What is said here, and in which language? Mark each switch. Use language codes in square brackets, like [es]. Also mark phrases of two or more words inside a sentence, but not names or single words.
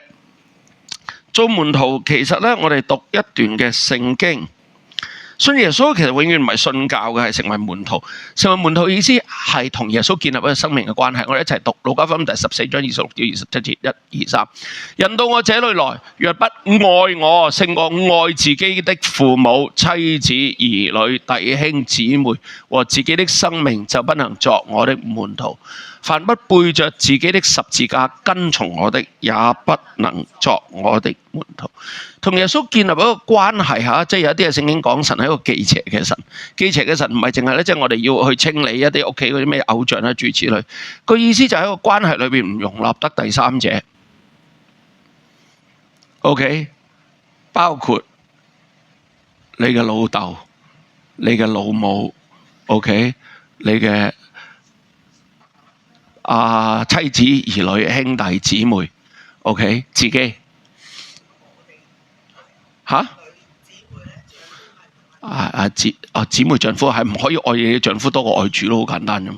[yue] 做門徒其實咧，我哋讀一段嘅聖經。信耶穌其實永遠唔係信教嘅，係成為門徒。成為門徒意思係同耶穌建立一個生命嘅關係。我哋一齊讀路加福音第14章26到27節，1、2、3。人到我這裏來，若不愛我，勝過愛自己的父母、妻子、兒女、弟兄、姊妹和自己的生命，就不能作我的門徒。凡不背着自己的十字架跟從我的，也不能作我的門徒。同耶穌建立一個關係嚇，即係有啲嘅聖經講神係一個忌邪嘅神。忌邪嘅神唔係淨係咧，即係我哋要去清理一啲屋企嗰啲咩偶像啦，諸如此類。個意思就喺個關係裏邊唔容納得第三者。OK， 包括你嘅老豆、你嘅老母 ，OK， 你嘅妻子、兒女、兄弟、姊妹 ，OK， 自己嚇姊妹丈夫係唔可以愛你嘅丈夫多過愛主咯，好簡單啫嘛。